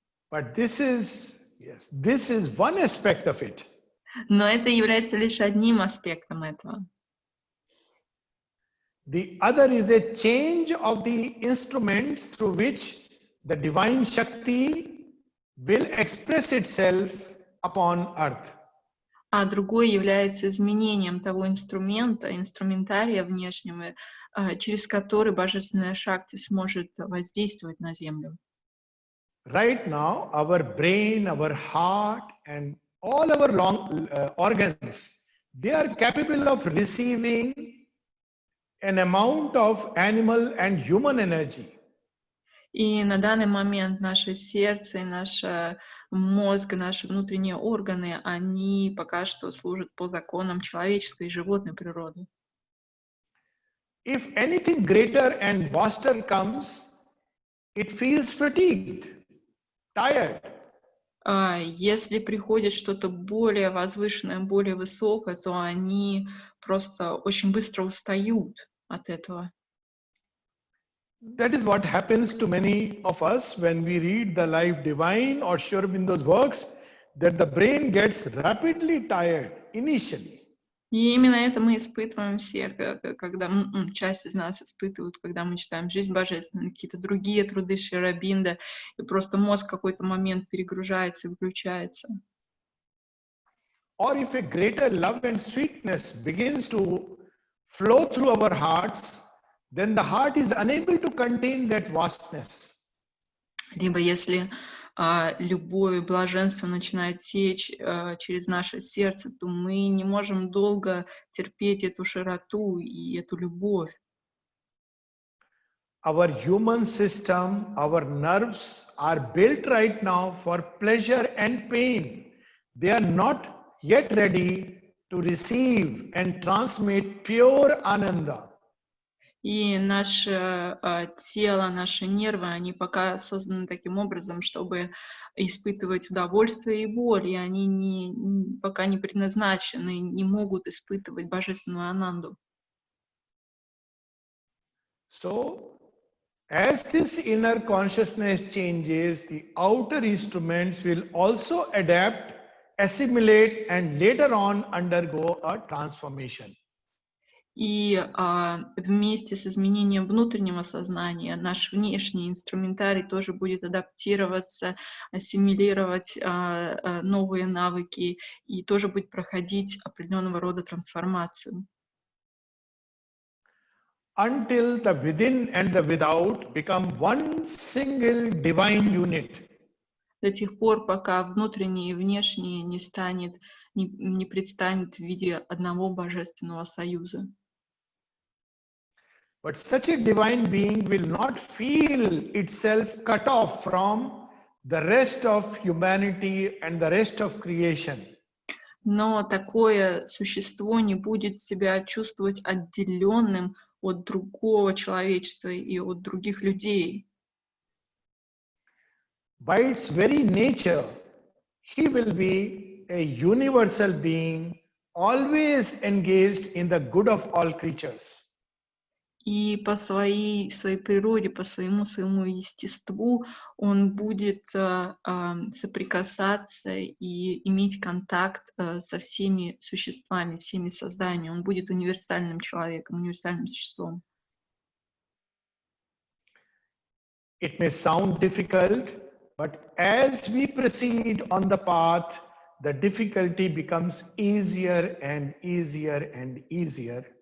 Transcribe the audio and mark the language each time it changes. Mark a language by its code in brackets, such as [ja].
[en] But this is one aspect of it. [ru] Но это является лишь одним аспектом этого. [en] The other is a change of the instruments through which the divine Shakti will express itself upon earth. [ru] А другой является изменением того инструментария внешнего, через который божественная шакти сможет воздействовать на Землю. [en] Right now, our brain, our heart, and all our organs, they are capable of receiving an amount of animal and human energy. [ru] И на данный момент наше сердце, наш мозг, наши внутренние органы, они пока что служат по законам человеческой и животной природы. [en] If anything greater and vaster comes, it feels fatigued, tired. [ru] Если приходит что-то более возвышенное, более высокое, то они просто очень быстро устают от этого. [en] That is what happens to many of us when we read the Life Divine or Sri Aurobindo's works, that the brain gets rapidly tired initially. [ru] И именно это мы испытываем все, когда часть из нас испытывают, когда мы читаем «Жизнь божественная», какие-то другие труды Шри Ауробиндо, и просто мозг в какой-то момент перегружается и выключается. [en] Or if a greater love and sweetness begins to flow through our hearts, then the heart is unable to contain that vastness. [ru] Либо если любовь и блаженство начинает течь через наше сердце, то мы не можем долго терпеть эту широту и эту любовь. [en] Our human system, our nerves are built right now for pleasure and pain. They are not yet ready to receive and transmit pure ananda. [ru] И наше тело, наши нервы, они пока созданы таким образом, чтобы испытывать удовольствие и боль, и они пока не предназначены, не могут испытывать божественную ананду. [en] So, as this inner consciousness changes, the outer instruments will also adapt, assimilate, and later on undergo a transformation. [ru] И вместе с изменением внутреннего сознания наш внешний инструментарий тоже будет адаптироваться, ассимилировать новые навыки и тоже будет проходить определенного рода трансформацию. [en] Until the within and the without become one single divine unit. [ru] До тех пор, пока внутреннее и внешнее не предстанет в виде одного божественного союза. [en] But such a divine being will not feel itself cut off from the rest of humanity and the rest of creation. [ru] Но такое существо не будет себя чувствовать отделенным от другого человечества и от других людей. [en] By its very nature, he will be a universal being, always engaged in the good of all creatures. [ru] И по своей природе, по своему естеству он будет соприкасаться и иметь контакт со всеми существами, всеми созданиями. Он будет универсальным человеком, универсальным существом. [en] It may sound difficult, but as we proceed on the path, the difficulty becomes easier and easier and easier.